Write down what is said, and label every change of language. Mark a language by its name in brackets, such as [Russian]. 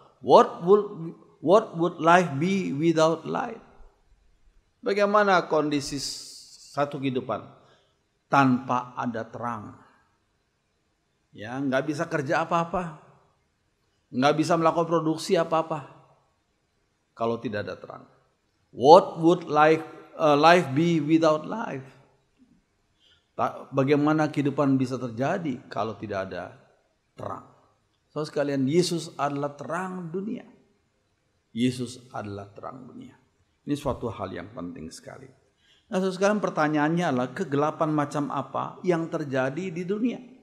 [English] What would life be without light? [Indonesian] Bagaimana kondisi satu kehidupan tanpa ada terang? Ya, nggak bisa kerja apa-apa, nggak bisa melakukan produksi apa-apa kalau tidak ada terang. [English] What would life be without life? [Indonesian] Bagaimana kehidupan bisa terjadi kalau tidak ada terang? Saudara sekalian, Yesus adalah terang dunia. Yesus adalah terang dunia. Ini suatu hal yang penting sekali. Nah, saudara sekalian, pertanyaannya adalah kegelapan macam apa yang terjadi di dunia?